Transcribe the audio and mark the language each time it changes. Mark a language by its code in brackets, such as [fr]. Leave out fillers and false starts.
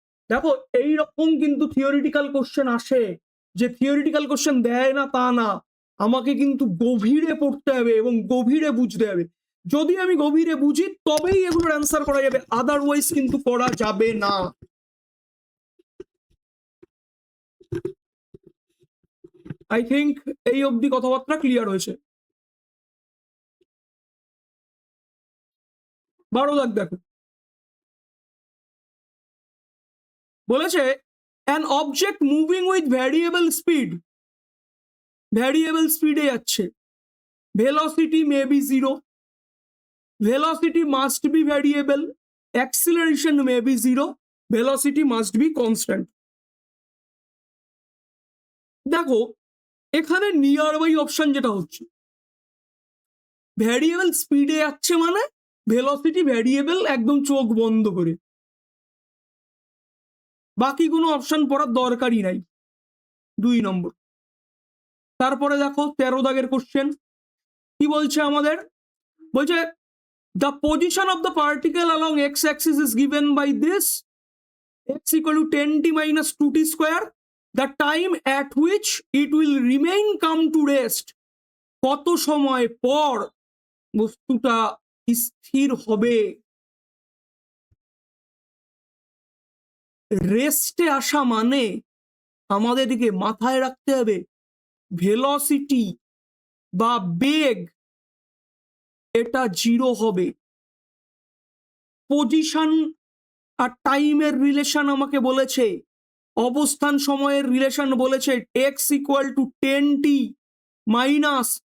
[bn] দেখো এইরকম কিন্তু থিওরিটিক্যাল কোশ্চেন আসে, যে থিওরিটিক্যাল কোশ্চেন দেয় না তা না, আমাকে কিন্তু গভীরে পড়তে হবে এবং গভীরে বুঝতে হবে। যদি আমি গভীরে বুঝি তবেই এগুলোর অ্যান্সার করা যাবে, আদারওয়াইজ কিন্তু করা যাবে না। [en] I think [bn] এই অবধি কথাবার্তা ক্লিয়ার হয়েছে। 12 দাগ দেখো, বলেছে [en] an object moving with variable speed, variable স্পিডে যাচ্ছে, velocity may be 0, velocity must be variable, acceleration may be 0, velocity must be constant। [bn] দেখো এখানে নিয়ার বাই অপশন যেটা হচ্ছে, ভ্যারিয়েবল স্পিডে যাচ্ছে মানে ভেলোসিটি ভ্যারিয়েবল একদম চোখ বন্ধ করে, বাকি কোনো অপশন পড়ার দরকারই নাই, 2 নম্বর। তারপরে দেখো 13 দাগের কোশ্চেন কি বলছে আমাদের, বলছে [en] the position of the particle along x-axis is given by this, x equal to 10t minus 2t square, the time at which it will remain come to rest, [bn] কত সময় পর বস্তুটা স্থির হবে। রেস্টে আসা মানে আমাদেরকে মাথায় রাখতে হবে ভেলোসিটি বা বেগ এটা 0 হবে। পজিশন আর টাইমের রিলেশন আমাকে বলেছে, অবস্থান সময়ের রিলেশন বলেছে x equal to 10t minus